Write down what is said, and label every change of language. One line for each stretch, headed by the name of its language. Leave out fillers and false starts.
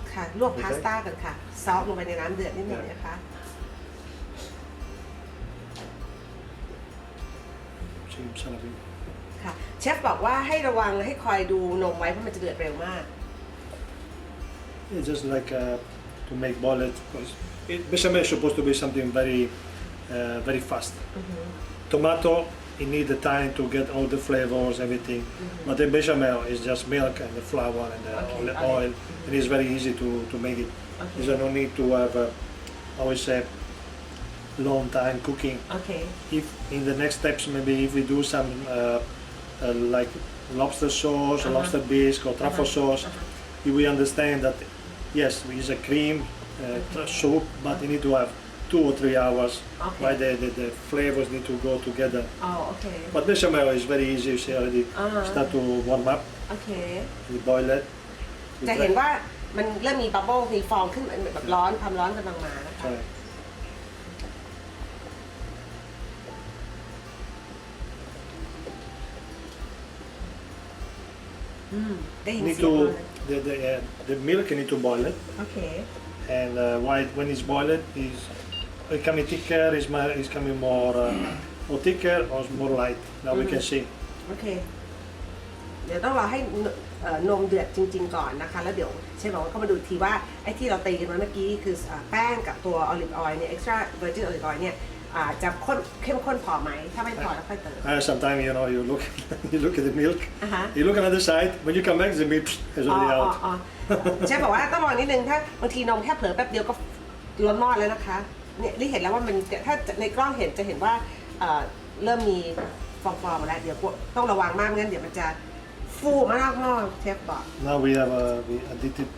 Thai: ค่ะลวกพาสต้ากันค่ะ ซอสลงไปในน้ำเดือดนิดหน่อยนะคะ ค่ะ เชฟบอกว่าให้ระวังให้คอยดูนมไว้เพราะมันจะเดือดเร็วมาก
English: It's just like to make boil it. Because bechamel is supposed to be something very fast. Tomato, you need the time to get all the flavors, everything. But the bechamel is just milk and the flour and the oil. And it's very easy to make it. Okay. There's no need to have, always say, long time cooking. Okay. If in the next steps, maybe if we do some like lobster sauce, or lobster bisque, or truffle sauce, if we understand that yes, it's a cream soup, but you need to have 2 or 3 hours. Okay. Why the flavors need to go together. Oh, okay. But bechamel is very easy. You see already start to warm up. Okay. We boil it.
Thai: จะเห็นว่ามันเริ่มมีบับเบิ้ลมีฟองขึ้นแบบร้อนความร้อนกำลังมานะคะ
English: Sorry. They Need to the milk you need to boil it. Okay. And when it's boiled, it's coming thicker, it's coming more or thicker or more light. Now we can see.
Thai: โอเค เดี๋ยวต้องรอให้นมเดือดจริงๆก่อนนะคะ แล้วเดี๋ยวเชฟบอกว่าเข้ามาดูทีว่าไอ้ที่เราตีกันมาเมื่อกี้คือแป้งกับตัวออลิฟออยล์เนี่ย
English: extra virgin olive oil
Thai: เนี่ยจะเข้มข้นพอไหม ถ้าไม่พอแล้วค่อยเติม
English: Sometimes you look at the milk. You look on the other side. When you come back, the milk is
Thai: อ๋อ
English: already
Thai: อ๋อ
English: out.
Thai: อ๋อเชฟบอกว่าต้องรอนิดนึงถ้าบางทีนมแค่เผลอแป๊บเดียวก็ล้นหม้อแล้วนะคะเนี่ยได้เห็นแล้วว่ามันถ้าในกล้องจะเห็นว่าเริ่มมีฟองๆมาแล้วเดี๋ยวต้องระวังมากไม่งั้นเดี๋ยวมันจะฟูมากนอกเชฟบอก
English: Now we added